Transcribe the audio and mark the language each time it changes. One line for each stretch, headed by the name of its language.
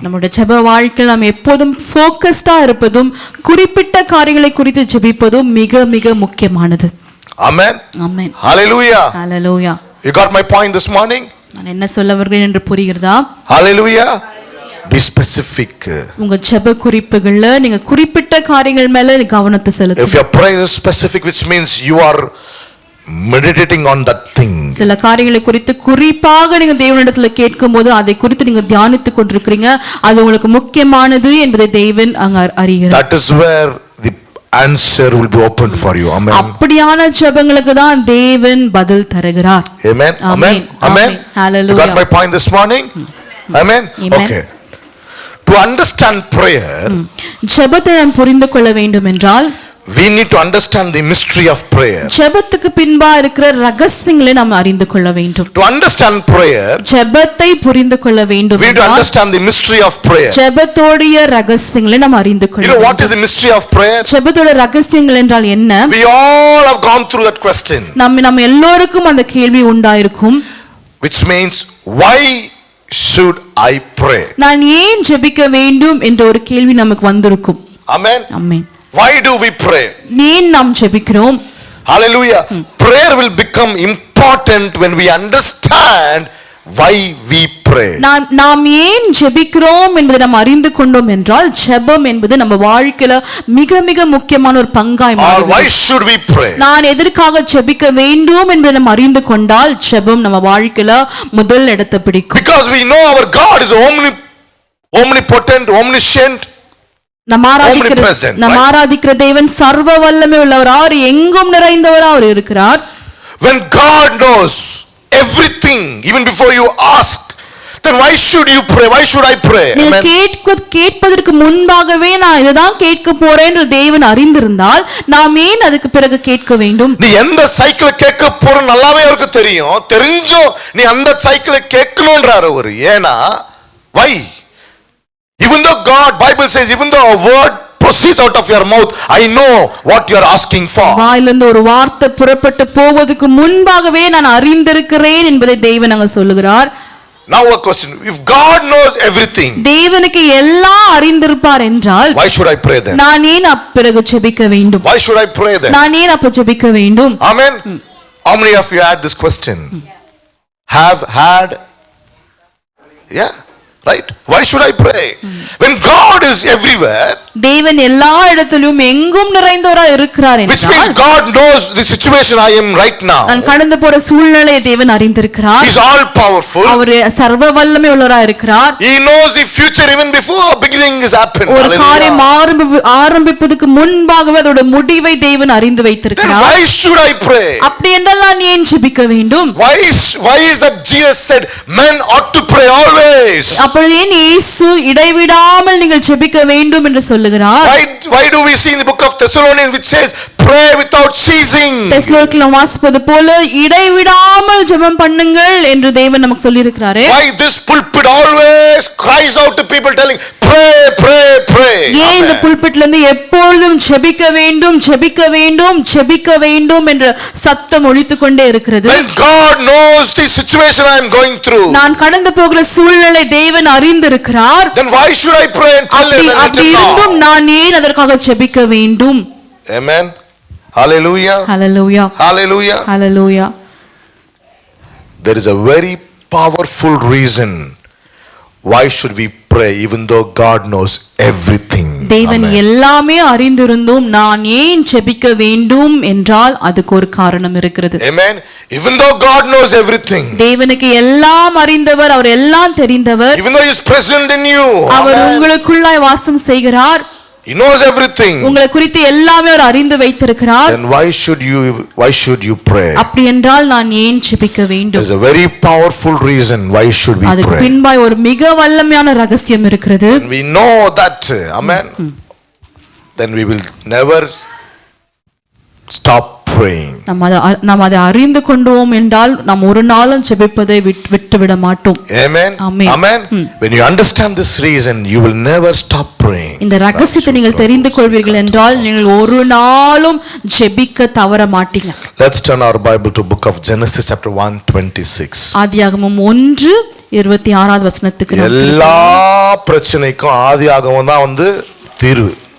Tamil: நம்முடைய ஜெப வாழ்க்கையில் நாம் எப்போதும் ஃபோக்கஸ்டா இருப்பதும் குறிப்பிட்ட காரியங்களை குறித்து ஜெபிப்பதும் மிக மிக முக்கியமானது.
English: Amen. Amen. Hallelujah. Hallelujah. You got my point this morning?
Tamil: நான் என்ன சொல்ல வருகிறேன் என்று புரிகிறதா?
English: Hallelujah. Be specific.
Tamil: உங்க ஜெப குறிப்புகள்ல நீங்க குறிப்பிட்ட காரியங்கள் மேல கவனத்தை செலுத்துங்க.
English: If your prayer is specific, which means you are meditating on that thing.
Tamil: சில காரியங்களை குறித்து குறிப்பாக நீங்க தேவனிடத்துல கேட்கும்போது அதை குறித்து நீங்க தியானித்துக் கொண்டிருக்கிறீங்க, அது உங்களுக்கு முக்கியமானது என்பதை தேவன் அங்க அறிகிறார்.
English: That is where the answer will be opened for you. Amen.
Tamil: அப்படியான ஜெபங்களுக்கு தான் தேவன் பதில் தருகிறார்.
English: Amen. Amen. Amen. Hallelujah. You got my point this morning? Amen. Okay. To understand prayer,
Tamil: ஜெபத்தை நாம் புரிந்து கொள்ள வேண்டும் என்றால்
English: we need to understand the mystery of prayer.
Tamil: ஜெபத்துக்கு பின்பா இருக்கிற ரகசியங்களை நாம் அறிந்து கொள்ள வேண்டும்.
English: To understand prayer,
Tamil: ஜெபத்தை புரிந்து கொள்ள வேண்டும்.
English: We need to understand the mystery of prayer.
Tamil: ஜெபத்தோட ரகசியங்களை நாம் அறிந்து கொள்ள வேண்டும்.
English: You know what is the mystery of prayer?
Tamil: ஜெபத்தோட ரகசியங்கள் என்றால் என்ன?
English: We all have gone through that question.
Tamil: நம்ம எல்லோருக்கும் அந்த கேள்வி உண்டாயிருக்கும்.
English: Which means, why should I pray?
Tamil: நான் ஏன் ஜெபிக்க வேண்டும் என்ற ஒரு கேள்வி நமக்கு வந்திருக்கும்.
English: Amen. Amen. Why do we pray?
Tamil: ஏன் நாம் ஜெபிக்கிறோம்?
English: Hallelujah. Prayer will become important when we understand why we pray.
Tamil: நாம் ஏன் ஜெபிக்கிறோம் என்பதை நாம் அறிந்து கொண்டோம் என்றால் ஜெபம் என்பது நம்ம வாழ்க்கையில மிக மிக முக்கியமான ஒரு பங்காய் மாறுகிறது.
English: Why should we pray?
Tamil: நான் எதற்காக ஜெபிக்க வேண்டும் என்பதை நாம் அறிந்து கொண்டால் ஜெபம் நம்ம வாழ்க்கையில முதல் இடத்தை பிடிக்கும்.
English: Because we know our God is omnipotent, omniscient. omnipresent,
Tamil: நம்ம
English: right?
Tamil: ஆராதிக்கிற தேவன் சர்வ வல்லமை உள்ளவர், அவர் எங்கும் நிறைந்தவர் அவர் இருக்கிறார்.
English: When God knows everything even before you ask, then why should you pray? Why should I pray?
Tamil: நீங்க
English: Amen.
Tamil: கேட்பதற்கு முன்பாகவே நான் இதுதான் கேட்க போறேன் என்று தேவன் அறிந்திருந்தால் நாம் ஏன் அதுக்கு பிறகு கேட்க வேண்டும்? நீ எந்த சைக்கிள் கேட்க போற நல்லாவே அவருக்கு தெரியும், தெரிஞ்சும் நீ அந்த சைக்கிள் கேட்கணும்ன்றாரு அவரு. ஏனா
English: why? Even though God, Bible says, even though a word proceeds out of your mouth, I know what you are asking for.
Tamil: வாயிலிருந்து ஒரு வார்த்தை புறப்பட்டு போவதற்கு முன்பாகவே நான் அறிந்திருக்கிறேன் என்பதை தேவன் அங்க சொல்லுகிறார்.
English: Now a question, if God knows everything,
Tamil: தேவனுக்கு எல்லாம் அறிந்திருப்பார் என்றால்
English: why should I pray then?
Tamil: நான் ஏன் பிறகு ஜெபிக்க வேண்டும்?
English: Why should I pray then?
Tamil: நான் ஏன் அப்ப ஜெபிக்க வேண்டும்?
English: Amen. How many of you had this question? Have had? Yeah, right? Why should I pray? When God is everywhere,
Tamil: தேவன் எல்லா இடத்திலும் எங்கும் நிறைந்தவராய் இருக்கிறார்
English: which means
Tamil: என்றால்
English: God knows the situation I am right now.
Tamil: நான் கடந்து போற சூழ்நிலையை தேவன் அறிந்திருக்கிறார்.
English: He is all powerful.
Tamil: அவர் சர்வ வல்லமை உள்ளவராய் இருக்கிறார்.
English: He knows the future even before beginning is happened.
Tamil: ஒரு காரியம்
English: Hallelujah.
Tamil: ஆரம்பிப்பதற்கு முன்பாகவே அதோட முடிவை தேவன் அறிந்து
English: Then
Tamil: வைத்திருக்கிறார்.
English: why should I pray?
Tamil: அப்படி என்றால் நான் ஏன் ஜெபிக்க வேண்டும்?
English: Why is that Jesus said men ought to pray always?
Tamil: அப்பொழுது ஏன் இயேசு இடைவிடாமல் நீங்கள் ஜெபிக்க வேண்டும் என்று சொல்லுகிறார்?
English: Why do we see in the book of Thessalonians which says pray without ceasing?
Tamil: தெசலோனிக்கேயர் வாசிப்பது போல இடைவிடாமல் ஜெபம் பண்ணுங்கள் என்று தேவன் நமக்கு சொல்லி இருக்கிறாரே.
English: Why this pulpit always cries out to people telling pray, pray, pray?
Tamil: ஏன் இந்த
English: Amen.
Tamil: புல்பிட்ல இருந்து எப்பொழுதும் ஜெபிக்க வேண்டும் ஜெபிக்க வேண்டும் ஜெபிக்க வேண்டும் என்ற சத்தம் ஒலித்துக் கொண்டே இருக்கிறது?
English: When God knows the situation I am going through,
Tamil: நான் கடந்து போகிற சூழ்நிலை தேவன் அறிந்திருக்கிறார்.
English: then why should I pray and tell him and
Tamil: அப்படி
English: let him
Tamil: இருந்தும்
English: know?
Tamil: நான் ஏன் அதற்காக ஜெபிக்க வேண்டும்?
English: Amen. Hallelujah.
Tamil: Hallelujah
English: Hallelujah.
Tamil: Hallelujah.
English: There is a very powerful reason why should we pray even though God knows everything.
Tamil: தேவன்
English: Amen.
Tamil: எல்லாமே அறிந்திருந்தும் நான் ஏன் ஜெபிக்க வேண்டும் என்றால் அதுக்கு ஒரு காரணம் இருக்கிறது.
English: Amen. Even though God knows everything,
Tamil: தேவனுக்கு எல்லாம் அறிந்தவர், அவர் எல்லாம் தெரிந்தவர்,
English: even though He is present in you,
Tamil: our
English: Amen.
Tamil: உங்களுக்குள்ளாய் வாசம் செய்கிறார்,
English: He knows everything.
Tamil: உங்களை குறித்து எல்லாமே அவர் அறிந்து வைத்திருக்கிறார்.
English: Then why should you pray?
Tamil: அப்படி என்றால் நான் ஏன் ஜெபிக்க வேண்டும்?
English: There's a very powerful reason why should we
Tamil: அதுக்கு
English: pray.
Tamil: பின்பாய் ஒரு மிக வல்லமையான ரகசியம் இருக்கிறது.
English: When we know that, amen, then we will never stop praying.
Tamil: நாம் அதை அறிந்து கொண்டோம் என்றால் நாம் ஒரு நாளும் ஜெபிப்பதை விட்டுவிட மாட்டோம்.
English: Amen. Amen. Amen. When you understand this reason, you will never stop praying.
Tamil: இந்த ரகசியத்தை நீங்கள் தெரிந்து கொள்வீர்கள் என்றால் நீங்கள் ஒரு நாளும் ஜெபிக்க தவற மாட்டீங்க.
English: Let's turn our Bible to book of Genesis chapter 1:26.
Tamil: ஆதியாகமம் 1:26 வசனத்துக்கு எல்லா பிரச்சனைக்கும் ஆதியாகமம் தான் தீர்வு.